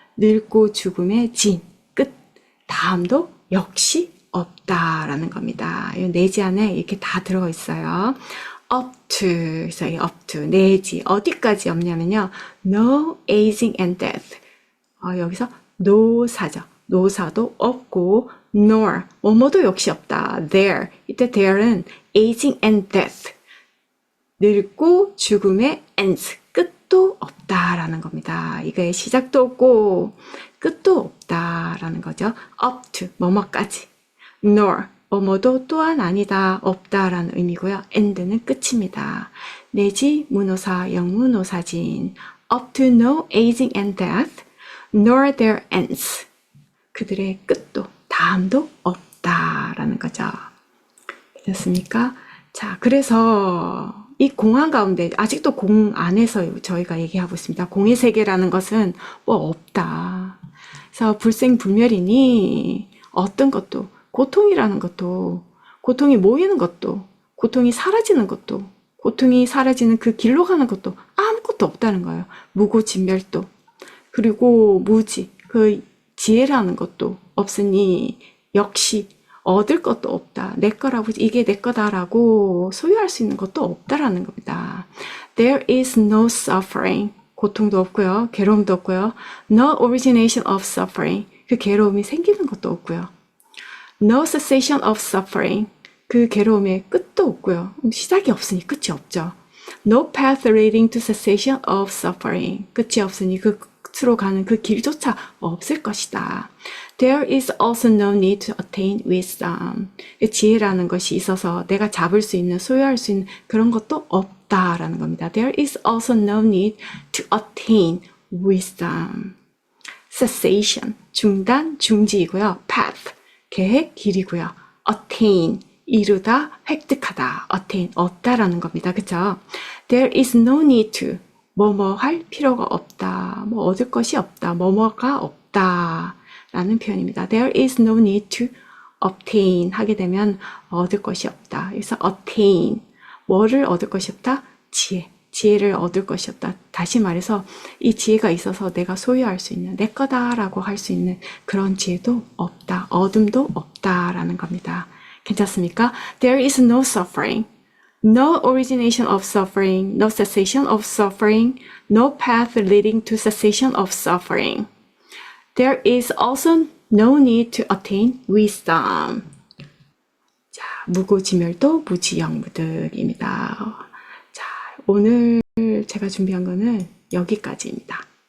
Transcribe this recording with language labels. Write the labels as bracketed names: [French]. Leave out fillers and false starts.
[Korean] 늙고 죽음의 진, 끝. 다음도 역시 없다라는 겁니다. 이 내지 안에 이렇게 다 들어 있어요. up to, 그래서 이 up to, 내지, 어디까지 없냐면요. [English] no aging and death. [Korean] 여기서 노사죠. 노사도 없고, nor, 뭐뭐도 역시 없다. [English] there, 이때 there는 aging and death. [Korean] 늙고 죽음의 ends, 끝도 없다라는 겁니다. 이거의 시작도 없고 끝도 없다라는 거죠. up to, 뭐뭐까지. nor, 뭐뭐도 또한 아니다, 없다라는 의미고요. end는 끝입니다. 내지 문호사, 영문호사진. [English] up to no aging and death, nor their ends. [Korean] 그들의 끝도, 다음도 없다라는 거죠. 됐습니까? 자, 그래서 이 공안 가운데 아직도 공 안에서 저희가 얘기하고 있습니다. 공의 세계라는 것은 뭐 없다. 그래서 불생불멸이니 어떤 것도, 고통이라는 것도, 고통이 모이는 것도, 고통이 사라지는 것도, 고통이 사라지는 그 길로 가는 것도 아무것도 없다는 거예요. 무고진멸도, 그리고 무지, 그 지혜라는 것도 없으니 역시 얻을 것도 없다. 내 거라고, 이게 내 거다라고 소유할 수 있는 것도 없다라는 겁니다. [English] There is no suffering. [Korean] 고통도 없고요. 괴로움도 없고요. [English] No origination of suffering. [Korean] 그 괴로움이 생기는 것도 없고요. [English] No cessation of suffering. [Korean] 그 괴로움의 끝도 없고요. 시작이 없으니 끝이 없죠. [English] No path leading to cessation of suffering. [Korean] 끝이 없으니 그 끝으로 가는 그 길조차 없을 것이다. [English] There is also no need to attain wisdom. [Korean] 지혜라는 것이 있어서 내가 잡을 수 있는, 소유할 수 있는 그런 것도 없다라는 겁니다. [English] There is also no need to attain wisdom. [Korean] Cessation, 중단, 중지이고요. Path, 계획, 길이고요. Attain, 이루다, 획득하다. Attain, 얻다라는 겁니다. 그쵸? [English] There is no need to, [Korean] 뭐뭐 할 필요가 없다. 뭐 얻을 것이 없다. 뭐뭐가 없다. 라는 표현입니다. [English] There is no need to obtain [Korean] 하게 되면 얻을 것이 없다. 그래서 attain, 뭐를 얻을 것이 없다? 지혜. 지혜를 얻을 것이 없다. 다시 말해서 이 지혜가 있어서 내가 소유할 수 있는, 내 거다라고 할 수 있는 그런 지혜도 없다. 얻음도 없다라는 겁니다. 괜찮습니까? [English] There is no suffering. No origination of suffering, no cessation of suffering, no path leading to cessation of suffering. There is also no need to attain wisdom. [Korean] 자, 무고지멸도 무지영무득입니다. 자, 오늘 제가 준비한 거는 여기까지입니다.